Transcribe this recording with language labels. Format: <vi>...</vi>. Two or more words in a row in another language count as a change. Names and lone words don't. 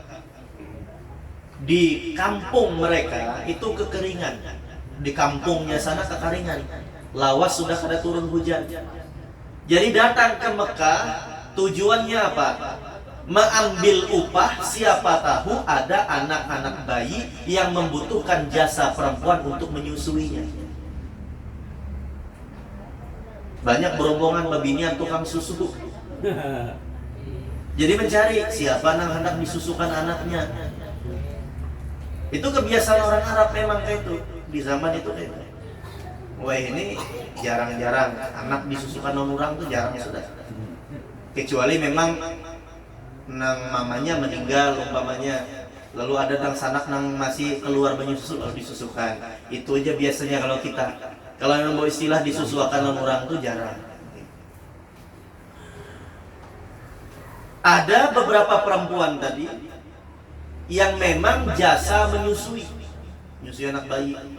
<bjn>Di kampung mereka itu kekeringan, di kampungnya sana kekeringan, lawas sudah kada turun hujan.</bjn> <id>Jadi datang ke Mekah, tujuannya apa? Mengambil upah, siapa tahu ada anak-anak bayi yang membutuhkan jasa perempuan untuk menyusuinya.</id> <bjn>Banyak berombongan babinian tukang susu.</bjn> <id>Jadi mencari siapa yang hendak disusukan anaknya. Itu kebiasaan orang Arab memang kayak itu. Di zaman itu kayak itu.</id> <bjn>Wah, ini jarang-jarang anak disusukan orang tuh jarang sudah. Kecuali memang nang mamanya meninggal umpamanya, lalu ada nang sanak nang masih keluar menyusu lalu disusukan. Itu aja biasanya kalau kita. Kalau yang mau istilah disusukan orang tuh jarang.</bjn> <id>Ada beberapa perempuan tadi yang memang jasa menyusui anak bayi.</id>